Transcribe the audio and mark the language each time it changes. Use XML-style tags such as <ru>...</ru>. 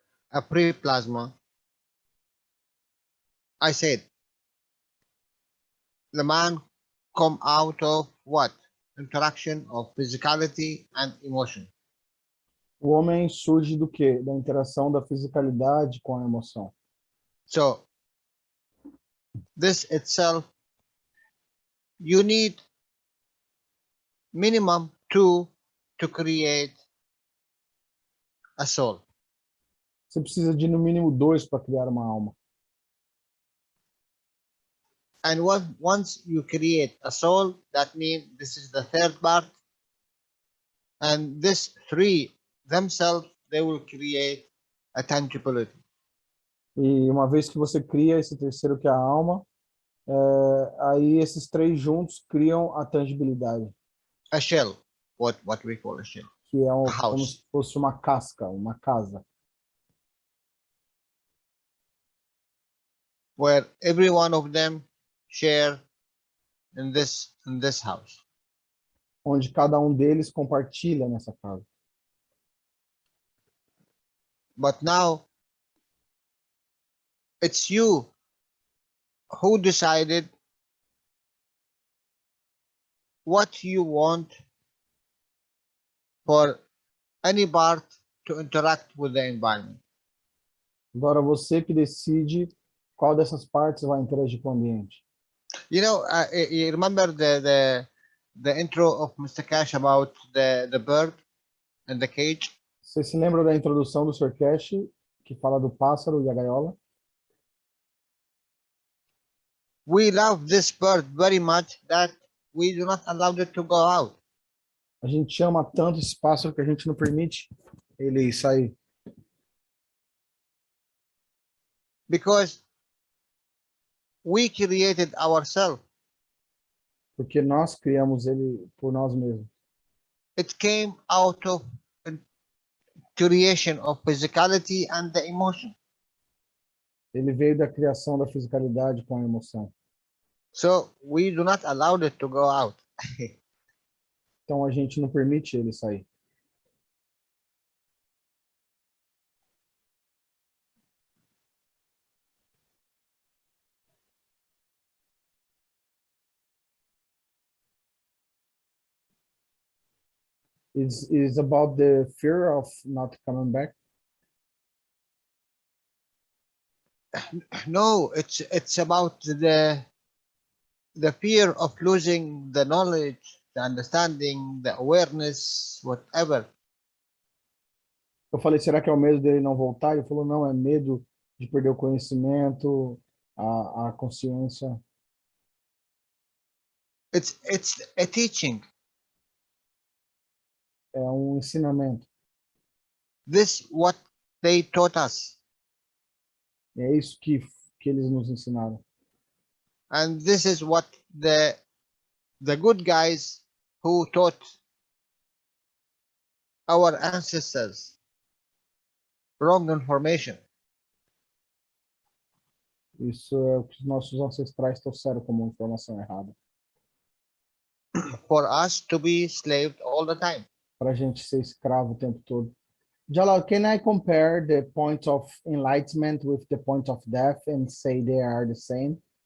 <en>A pre-plasma. I said, the man come out of what? Interaction of physicality and emotion.</en> <pt>O homem surge do quê? Da interação da fisicalidade com a emoção.</pt> <en>So this itself, you need minimum two to create a soul.</en> <pt>Você precisa de no mínimo 2 para criar uma alma.</pt> <en>And once you create a soul, that means this is the third part. And this three themselves, they will create a tangibility.</en> <pt>E uma vez que você cria esse terceiro, que é a alma, aí esses 3 juntos criam a tangibilidade,</pt> <en>A shell, what we call a shell.</en> <pt>que é</pt> <en>A</en> <pt>como</pt> <en>house.</en> <pt>se fosse uma casca, uma casa,</pt> <en>Where every one of them share in this house.</en> <pt>onde cada um deles compartilha nessa casa.</pt> <en>But now it's you who decided what you want for any part to interact with the environment.</en> <pt>Agora você que decide qual dessas partes vai interagir com o ambiente.</pt> <en>You know, you remember the intro of Mr. Cash about the bird and the cage?</en> <pt>Você se lembra da introdução do Sr. Cash, que fala do pássaro e a gaiola?</pt> <en>We love this bird very much that we do not allow it to go out.</en> <pt>A gente ama tanto esse pássaro que a gente não permite ele sair.</pt> <en>Because we created ourselves.</en> <pt>Porque nós criamos ele por nós mesmos.</pt> <en>It came out of creation of physicality and the emotion.</en> <pt>Ele veio da criação da fisicalidade com a emoção.</pt> <en>So we do not allow it to go out.</en> <pt>Então a gente não permite ele sair.</pt> <en>Is about the fear of not coming back. No, it's about the fear of losing the knowledge, the understanding, the awareness, whatever.</en> <pt>Eu falei, será que é o medo dele não voltar? Ele falou, não, é medo de perder o conhecimento, a consciência.</pt> <en>It's a teaching.</en> <pt>É um ensinamento.</pt> <en>This what they taught us,</en> <pt>É isso que eles nos ensinaram.</pt> <en>and this is what the good guys who taught our ancestors wrong information.</en> <pt>Isso é o que os nossos ancestrais trouxeram como informação errada.</pt> <en>For us to be slaved all the time.</en> <pt>Para a gente ser escravo o tempo todo.</pt> <en>Jalal, can I compare the point of enlightenment with the point of death and say they are the same?</en>